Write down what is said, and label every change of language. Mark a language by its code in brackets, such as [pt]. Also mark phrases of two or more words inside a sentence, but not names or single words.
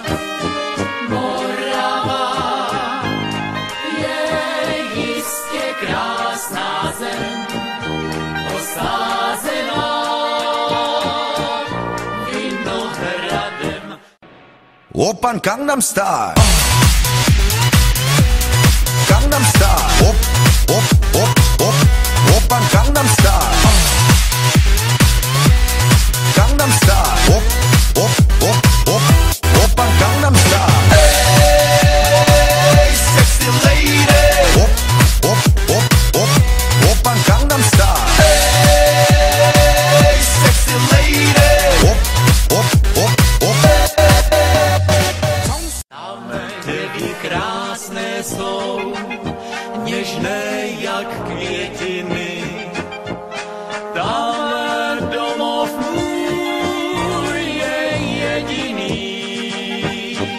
[cs] Morava je jistě krásná zem, osázená vinohradem. [ko] 오빤 강남스타일. 강남스타일. 옵, 옵, 옵, 옵. 오빤 강남스타일. Gangnam Style. 옵, 옵, 옵, 옵. 오빤 강남스타일. [en] Hey, sexy lady. [ko] 옵, 옵, 옵, 옵. 오빤 강남스타일. [en] Hey, sexy lady. [ko] 옵, 옵, 옵, 옵. [cs] Děvy krásné jsou, něžné jak květiny. Tam domov můj je jediný.